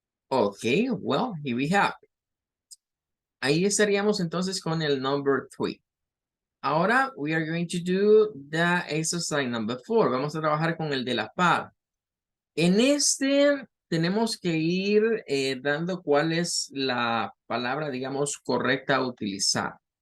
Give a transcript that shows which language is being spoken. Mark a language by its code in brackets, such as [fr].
[en] Okay, well, here we have it. [es] Ahí estaríamos entonces con el number 3. [en] Ahora, we are going to do the exercise number 4. [es] Vamos a trabajar con el de la par. En este tenemos que ir dando cuál es la palabra, digamos, correcta a utilizar.